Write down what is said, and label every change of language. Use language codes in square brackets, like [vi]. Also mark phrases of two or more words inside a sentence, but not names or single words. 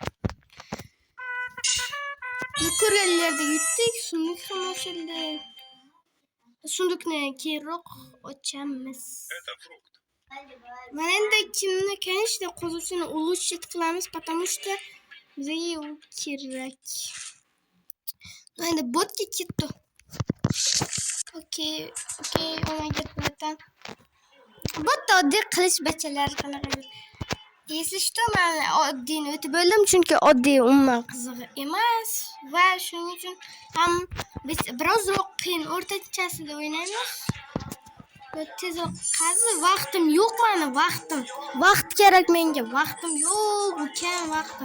[uz] Ko'rganlarda yutdik, sunduq ham ochildi. Sunduqni keyinroq ochamiz. Mana endi kimni, конечно, qo'zuvchini ulучшить qilamiz, [ru] потому что [uz] bizga u kerak. Endi botga ketdi. [en] Okay, oh my god, [uz] botdan. Botda oddiy qilich bachalar qanaqa. [ru] если что, [uz] men oddiyni o'tib bo'ldim, chunki oddiy umuman qiziq emas va shuning uchun ham biz birozroq qiyin o'rtachasida o'ynaymiz. Tezroq qazi, vaqtim yo'q meni, vaqt kerak menga, vaqtim yo'q, ukam vaqtim.